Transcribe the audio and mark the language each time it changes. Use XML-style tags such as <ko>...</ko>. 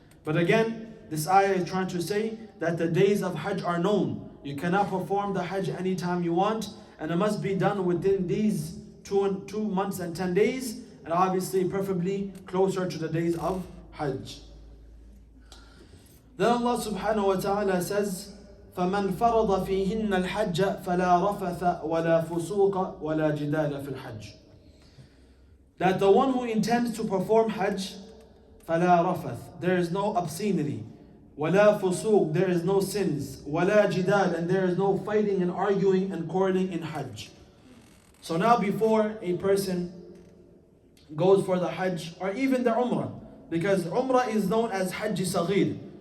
<en>But again, this ayah is trying to say that the days of Hajj are known. You cannot perform the Hajj anytime you want, and it must be done within these 2 months and 10 days, and obviously preferably closer to the days of Hajj. Then Allah subhanahu wa ta'ala says,</en> <ar>فَمَنْ فَرَضَ فِيهِنَّ الْحَجَّ فَلَا رَفَثَ وَلَا فُسُوقَ وَلَا جِدَالَ فِي الْحَجِّ.</ar> <en>That the one who intends to perform Hajj,</en> <ar>فَلَا رَفَث,</ar> <en>there is no obscenity,</en> <ar>وَلَا فُسُوق,</ar> <en>there is no sins,</en> <ar>وَلَا جِدَال,</ar> <en>and there is no fighting and arguing and quarreling in Hajj. So now before a person goes for the Hajj or even the Umrah, because Umrah is known as Hajj Saghir.</en>